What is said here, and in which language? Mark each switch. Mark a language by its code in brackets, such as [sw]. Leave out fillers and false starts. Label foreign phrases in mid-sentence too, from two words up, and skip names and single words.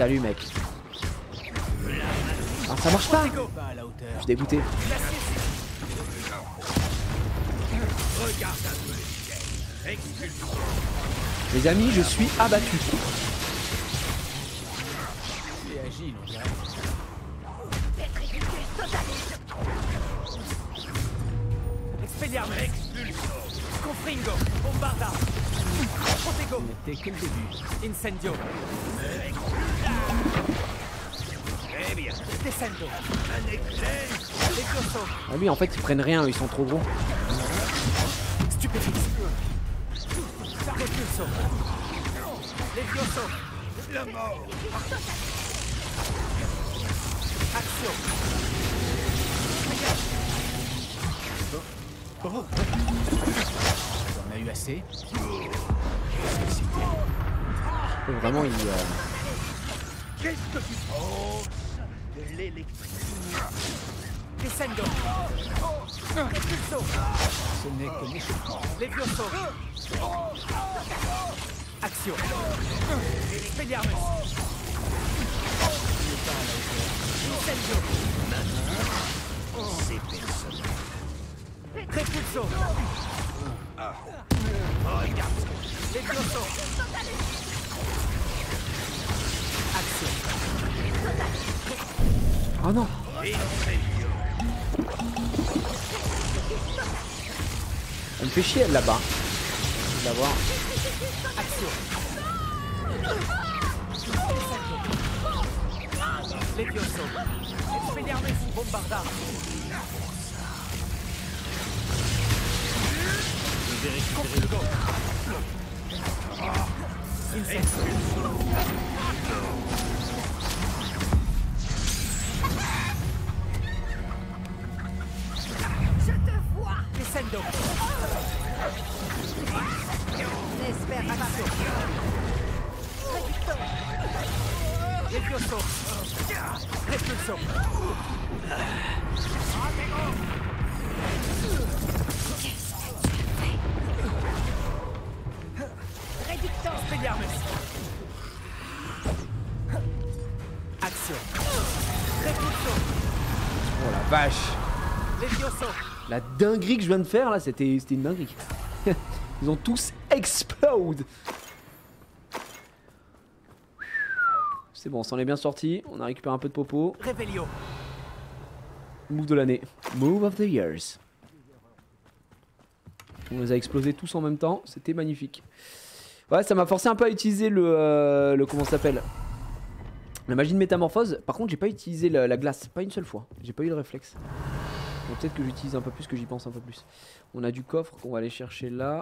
[fr] Salut, mec. Ah, ça marche pas! Protego. Pas à la hauteur. Je suis dégoûté. Les amis, je suis abattu. Tu es agile, on dirait. Petrificus totalus. Expelliarmus. Confringo. Bombarda. Protego. T'es que le début. Incendio. Très bien. Descendo. Levioso. Ah oui, en fait, ils prennent rien, ils sont trop gros. Stupéfix. Repulso. Levioso. La mort. Action. On a eu assez. Vraiment, ils... Qu'est-ce que tu penses de l'électricité? Descendo. Repulso. Ce n'est que l'échauffement. Levioso. Action. Expelliarmus. Incendio. C'est personnel. Repulso. Regarde ce que Levioso. Action. Oh non! Elle me fait chier, elle, là-bas. Je vais la voir. Action. Levioso. Expelliarmus. Bombarda. Je vais récupérer le go. Incendio. Je te vois. Descendo. N'espère pas. Levioso. Repulso. Réducteur. Expelliarmus. Action. Repulso. Oh la vache! Levioso. La dinguerie que je viens de faire, là, c'était une dinguerie. Ils ont tous explode! C'est bon, on s'en est bien sorti. On a récupéré un peu de popo. Revelio. Move de l'année. [en] Move of the years. [fr] On les a explosés tous en même temps. C'était magnifique. Ouais, ça m'a forcé un peu à utiliser le comment ça s'appelle? La magie de métamorphose. Par contre, j'ai pas utilisé la glace. Pas une seule fois. J'ai pas eu le réflexe. Donc peut-être que j'utilise un peu plus, que j'y pense un peu plus. On a du coffre qu'on va aller chercher là.